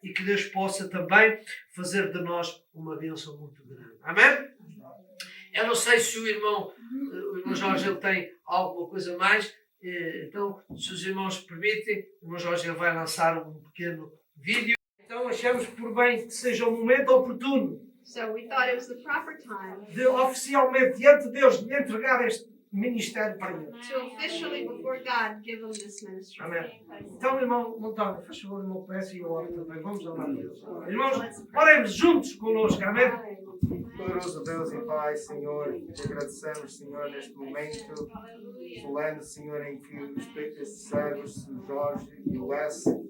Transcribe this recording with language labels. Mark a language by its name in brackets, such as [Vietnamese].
[Portuguese] E que Deus possa também fazer de nós uma bênção muito grande. Amém? Eu não sei se o irmão Jorge ele tem alguma coisa mais. Então, se os irmãos permitem, o irmão Jorge ele vai lançar um pequeno vídeo. Então, achamos por bem que seja o momento oportuno [English] So we thought it was the proper time [Portuguese] de oficialmente, diante de Deus, lhe entregar este ministério para ele. [English] to officially, before God, give them this ministry. [Portuguese] Amém. Então, irmão Montalvo, faz favor, irmão, peço e eu oro também. Vamos orar a Deus. Irmãos, oremos juntos conosco. Amém? Poderoso Deus e Pai, Senhor, te agradecemos, Senhor, neste momento solene, Senhor, em que os estes servos, o Jorge e o Wes,